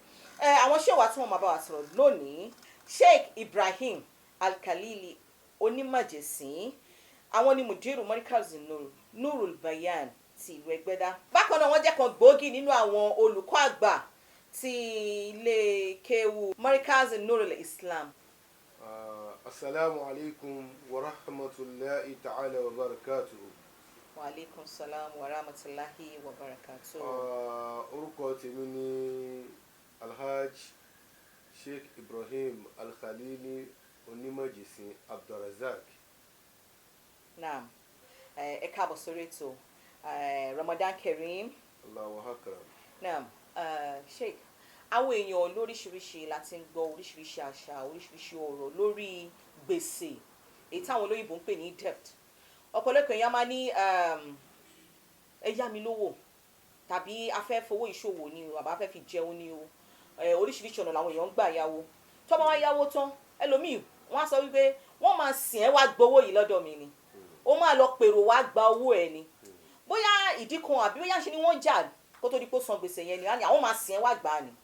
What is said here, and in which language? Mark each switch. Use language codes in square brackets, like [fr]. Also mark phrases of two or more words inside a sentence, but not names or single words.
[yo] Àwọn ṣé wa tí wọ́n máa bá wa sọ̀rọ̀ lónìí Sheikh Ibrahim Al-Khalili onímọ̀jẹ̀sìn àwọn ni mudiru Markaz Nurul Bayan ti ìlú Ẹgbẹ́dá. Bákan náà wọ́n jẹ́ kan gbòógì nínú àwọn olùkọ́ àgbà ti ilé kéwu Markaz Nurul Islam. [ar] السلام عليكم ورحمة الله تعالى وبركاته. وعليكم السلام ورحمة الله وبركاته. [yo] Orúkọ tèmi ni Alhaj Sheikh Ibrahim Al-Khalili onímọ̀jẹ̀sìn Abdulrazak. Naam, ẹ káàbọ̀ sórí ètò Ramadan Kareem. [ar] الله أكبر. [yo] Naam, Sheikh àwọn èèyàn lóríṣiríṣi láti ń gbọ́ oríṣiríṣi àṣà oríṣiríṣi ọ̀rọ̀ lórí gbèsè èyí táwọn olóyìnbó ń pè ní debt. Ọ̀pọ̀lọpọ̀ èèyàn máa ní ẹ yá mi lówó tàbí a fẹ́ fowó ìṣòwò ni o àbá fẹ́ fi jẹun ni o oríṣiríṣi ọ̀nà làwọn èèyàn ń gbà yáwó tó bá wá yáwó tán ẹlòmíì wọ́n á sọ wípé wọ́n máa sìn ẹ́ wá gbowó yìí lọ́dọ̀ mi ni ó máa lọ pèrò wá gba owó ẹ̀ ni bóyá ìdí kan àbí bóyá ṣe ni wọ́n jà kó tó di pé san gbèsè yẹn ni àwọn máa sìn ẹ́ wá gbà ni.